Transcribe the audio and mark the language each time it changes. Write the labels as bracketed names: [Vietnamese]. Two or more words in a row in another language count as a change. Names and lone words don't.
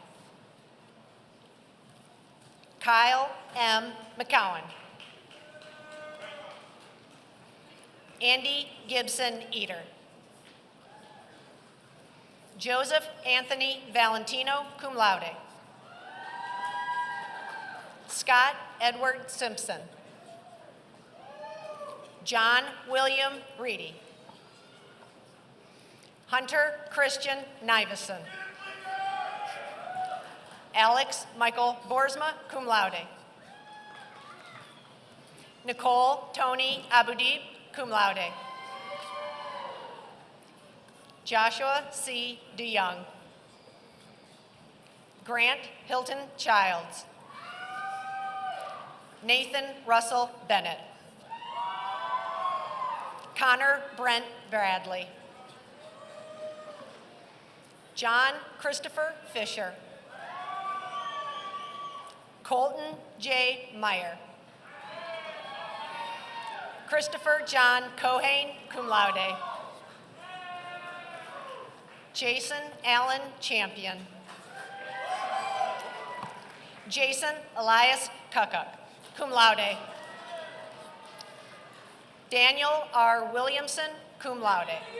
[English] Kyle M. McCowan. Andy Gibson Eater. Joseph Anthony Valentino, [Latin] cum laude. [English] Scott Edward Simpson. John William Reedy. Hunter Christian Nivison. Alex Michael Boersma, [Latin] cum laude. [English] Nicole Tony Abudib, [Latin] cum laude. [English] Joshua C. DeYoung. Grant Hilton Childs. Nathan Russell Bennett. Connor Brent Bradley. John Christopher Fisher. Colton J. Meyer. Christopher John Cohane, [Latin] cum laude. [English] Jason Allen Champion. Jason Elias Kukuk, [Latin] cum laude. [English] Daniel R. Williamson, [Latin] cum laude.